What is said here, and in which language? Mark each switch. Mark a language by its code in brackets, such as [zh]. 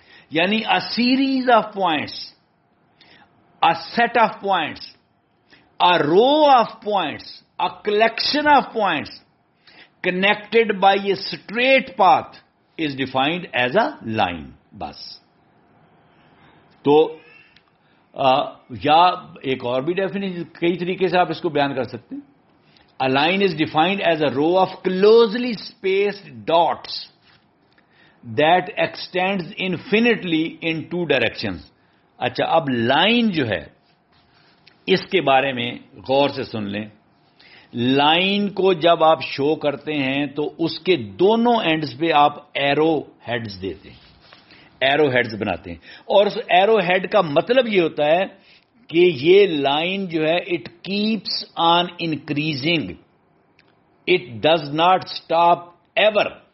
[en] یعنی a series of points, a set of points, a row of points, a collection of points connected by a straight path is defined as a line. [ur] بس. تو یا ایک اور بھی definition, کئی طریقے سے آپ اس کو بیان کر سکتے ہیں. [en] A line is defined as a row of closely spaced dots that extends infinitely in two directions. [ur] اچھا، اب لائن جو ہے اس کے بارے میں غور سے سن لیں. لائن کو جب آپ شو کرتے ہیں تو اس کے دونوں اینڈز پہ آپ ایرو ہیڈز دیتے ہیں، ایرو ہیڈز بناتے ہیں. اور اس ایرو ہیڈ کا مطلب یہ ہوتا ہے کہ یہ لائن جو ہے [en] It keeps on increasing, it does not stop ever.